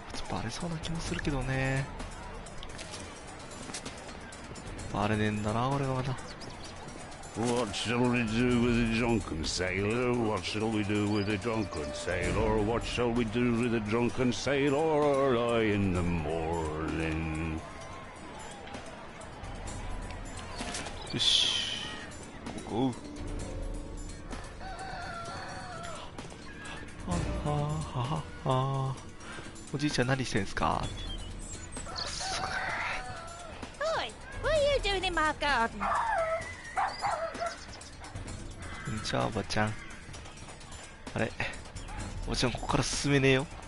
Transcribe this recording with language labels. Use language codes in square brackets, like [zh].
[ja] バレそうな気もするけどね。バレねえんだな俺がまだ。 [en] What shall we do with a drunken sailor? What shall we do with a drunken sailor? What shall we do with a drunken sailor early in the morning? [ja] よし、ここ。はははは。おじいちゃん何してんすか？ [en] Oi, what are you doing in my garden? [ja] こんにちはおばちゃん。あれ、おばちゃんここから進めねえよ。